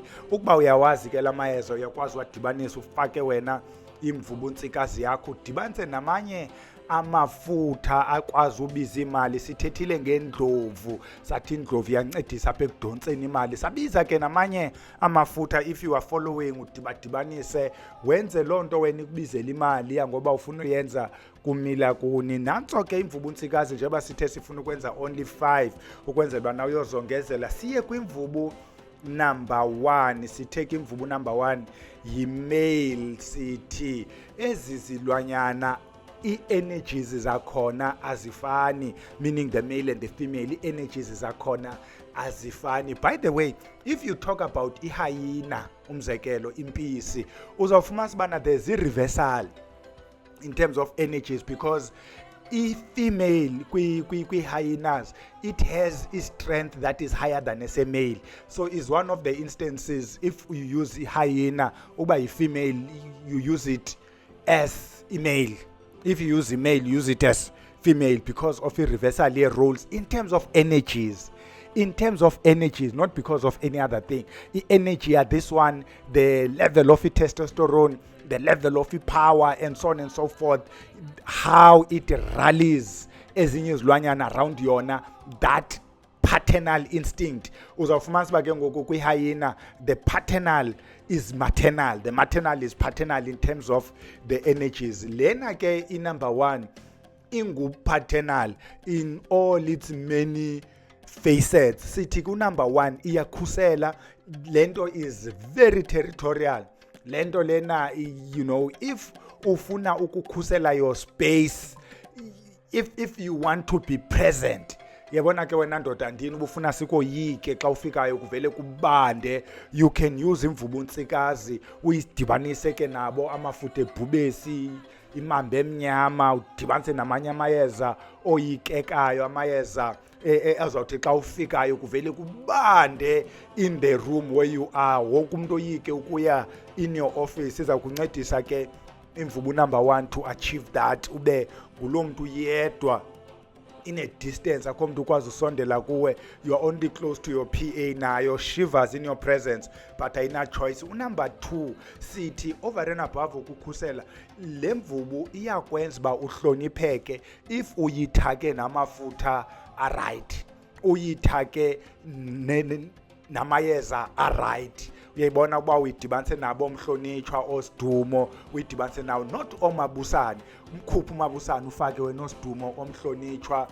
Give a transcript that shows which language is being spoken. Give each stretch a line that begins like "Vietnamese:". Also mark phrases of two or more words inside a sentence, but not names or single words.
Xhosa: Ukuba uyawazi ke la mayeza uyakwazi wadibanisa ufake wena imvubuntsikazi yakho, udibanise namanye amafutha akwazi ubiza imali. Sithethile ngendlovu, sathi indlovu iyancedisa apha ekudontseni imali. Sabiza ke namanye amafutha,
English: if you are following,
Xhosa: udibadibanise wenze loo nto wena ikubizela imali yangoba ufuna uyenza kumila kuni. Nantso ke imvubuntsikazi njengoba sithe sifuna ukwenza only 5 ukwenzela uba nawe uyozongezela. Siye kwimvubu number 1. Sithe imvubu number 1 yi-male. Sithi ezi zilwanyana i-energies zakhona azifani,
English: meaning the male and the female,
Xhosa: i-energies zakhona azifani.
English: By the way, if you talk about i-hyena,
Xhosa: umzekelo impisi, uzawufumana sibana
English: there's i-reversal in terms of energies, because i-female kwi-hyenas it has a strength that is higher than as a male. So is one of the instances if you use i-hyena
Xhosa: uba yi-female
English: you use it as a male, if you use a male use it as female, because of the reversal roles in terms of energies. in terms of energies, not because of any other thing. Energy at this one, the level of testosterone, the level of power, and so on and so forth, how it rallies
Xhosa: ezinye izilwanyana
English: around yona, that paternal instinct.
Xhosa: Uzawufumanisa uba ke ngoku kwi-hyena,
English: the paternal is maternal, the maternal is paternal in terms of the energies. Lena ke number one ingu-paternal in all its many facets. Sithi ku-number one
Xhosa: iyakhusela, lento
English: is very territorial.
Xhosa: Lento lena,
English: you know, if
Xhosa: ufuna ukukhusela
English: your space, if you want to be present,
Xhosa: yabona ke wena ndoda ndini ubufuna sikoyike xa ufikayo kuvele kubande, you can use imvubuntsikazi uyidibanise ke nabo amafutha ebhubesi, imambe emnyama, udibanise namanye amayeza oyikekayo, amayeza azawuthi xa ufikayo kuvele kubande
English: in the room where you are.
Xhosa: Wonke umuntu oyike ukuya
English: in your office
Xhosa: iza kuncedisa ke imvubu number one
English: to achieve that,
Xhosa: ube ngulo muntu yedwa
English: in a distance,
Xhosa: akho muntu ukwazi usondela kuwe,
English: you are only close to your PA
Xhosa: nayo shivers
English: in your presence,
Xhosa: but ayina choice. Number two sithi
English: over and above
Xhosa: ukukhusela, le mvubu iyakwenza uba uhlonipheke if uyithake namafutha aright, uyithake namayeza aright. Uyayibona ukuba uyidibanise nabo omhlonitshwa osidumo, uyidibanise nawo not omabusane, umkhupha umabusane ufake wena osidumo omhlonitshwa.